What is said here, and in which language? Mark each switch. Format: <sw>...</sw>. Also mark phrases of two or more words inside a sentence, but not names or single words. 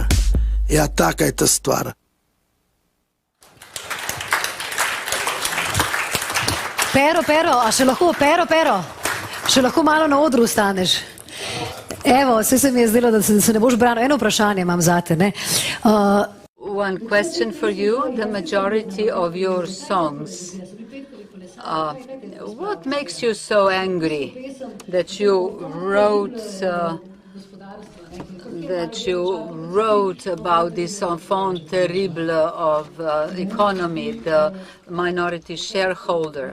<sl>Ja, taka je ta stvar. Pero, a še lahko, Pero, še lahko malo na odru ostaneš. Evo, vse se mi je zdelo, da se ne boš branil. Eno vprašanje imam zate, ne?</sl> <en>One question for you, the majority of your songs. What makes you so angry that you wrote about this</en> <fr>enfant terrible</fr> <en>of economy, the minority shareholder?</en>